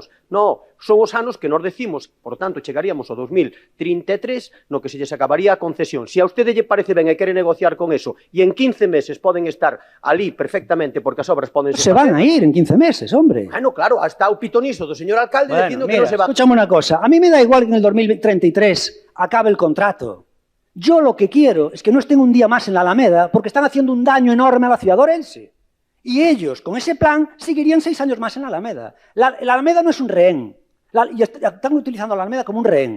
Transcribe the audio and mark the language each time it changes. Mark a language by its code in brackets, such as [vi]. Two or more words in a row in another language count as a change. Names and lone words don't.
[gl] No, son os anos que nos decimos, por tanto, chegaríamos ao 2033, no que se lles acabaría a concesión. Se a usted lle parece ben e quere negociar con eso, e en 15 meses poden estar ali perfectamente, porque as obras poden... [es] Se van a ir en 15 meses, hombre. [gl] Bueno, claro, hasta o pitonizo do señor alcalde dicindo que non se va... [es] Escúchame una cosa, a mí me da igual que en el 2033 acabe el contrato. Yo lo que quiero es que no estén un día más en la Alameda porque están haciendo un daño enorme a la ciudad de Orense. Y ellos, con ese plan, seguirían 6 años más en la Alameda. La Alameda no es un rehén. Y están utilizando la Alameda como un rehén.